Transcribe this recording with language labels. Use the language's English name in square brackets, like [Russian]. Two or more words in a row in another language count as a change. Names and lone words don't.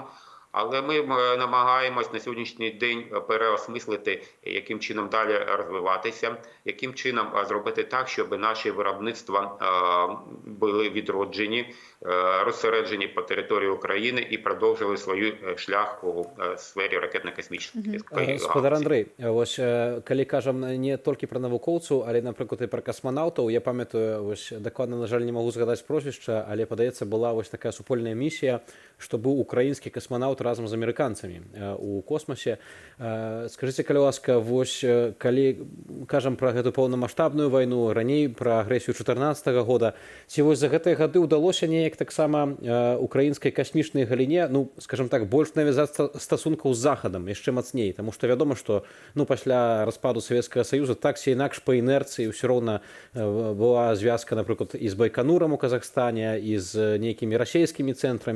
[Ukrainian] Але ми намагаємось на сьогоднішній день переосмислити, яким чином далі розвиватися, яким чином зробити так, щоб наші виробництва були відроджені, розсереджені по території України і продовжили свій шлях у сфері ракетно-космічної. [Belarusian] Спадар Андрэй, вось калі кажам не толькі пра навукоўцаў, але, напрыклад, і пра касманаўтаў, я памятаю, вось дакладна, на жаль, не магу згадаць прозвішча, але, падаецца, была вось такая супольная місія, што быў украінскі касманаўт разам з амерыканцамі у космосе. Скажыце, калі ласка, вось калі кажам пра гэту паўнамаштабную вайну, раней пра агрэсію 14-го года, ці вось за гэтыя гады ўдалося неяк таксама украінскай касмічнай галіне, ну, скажам так, больш навязаць стасункаў з захадам яшчэ мацней, таму што вядома, што пасля распаду Савецкага Саюза так ці інакш па інерцыі ўсё роўна была звязка, напрыклад, і з Байканурам у Казахстане, і з нейкімі расійскімі цэнтрамі.